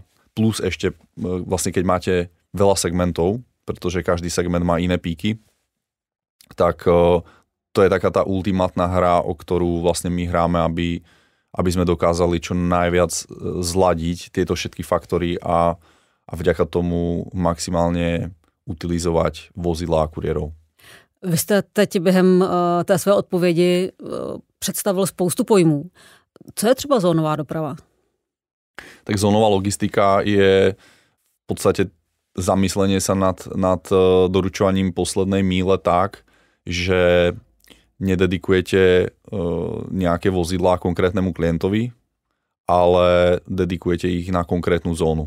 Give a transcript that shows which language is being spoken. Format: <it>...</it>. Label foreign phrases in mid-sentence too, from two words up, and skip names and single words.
<sk>Plus ešte vlastne keď máte veľa segmentov, pretože každý segment má iné píky, tak to je taká tá ultimátna hra, o ktorú vlastne my hráme, aby sme dokázali čo najviac zladiť tieto všetky faktory a vďaka tomu</sk> <cs>maximálně utilizovat</cs> <sk>vozidla a kuriérov.</sk> <cs>Vy jste teď během té své odpovědi představil spoustu pojmů. Co je třeba zónová doprava?</cs> <sk>Tak zónová logistika je v podstate zamyslenie sa nad doručovaním poslednej míle tak, že nededikujete nejaké vozidlá konkrétnemu klientovi, ale dedikujete ich na konkrétnu zónu.</sk>